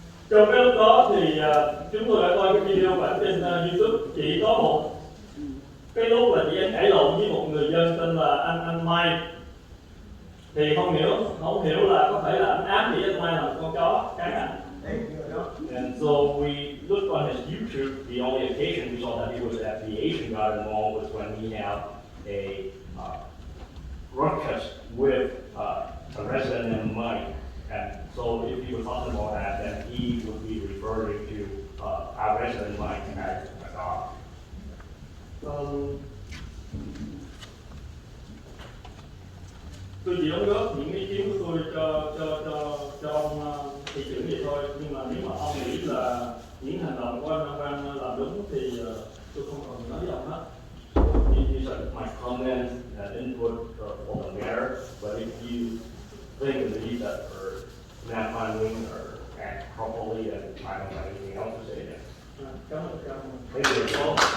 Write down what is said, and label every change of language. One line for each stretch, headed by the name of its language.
Vietnamese: Trong cái lúc đó thì chúng tôi đã coi cái video của ảnh trên YouTube, chỉ có một cái lúc là chị em cãi lộn với một người dân tên là anh Mai, thì không hiểu là có thể là ảnh ám chỉ anh Mai là một con chó cắn ảnh.
English: And so we looked on his YouTube. The only occasion we saw that he was at the Asian Garden Mall was when he had a ruckus with a resident named Mike. And so if he was talking about that, then he would be referring to our resident Mike as a dog.
Vietnamese: Tôi chỉ đóng góp những ý kiến của tôi cho ông thị trưởng vậy thôi, nhưng mà nếu mà ông nghĩ là những hành động của anh Nam Quang làm đúng thì tôi không còn nói với ông hết.
English: These are my comments and input for the mayor, but if you think and believe that for Nam Quan Nguyen or act properly, then I don't have anything else to say then.
Vietnamese: Cảm ơn.
English: Thank you.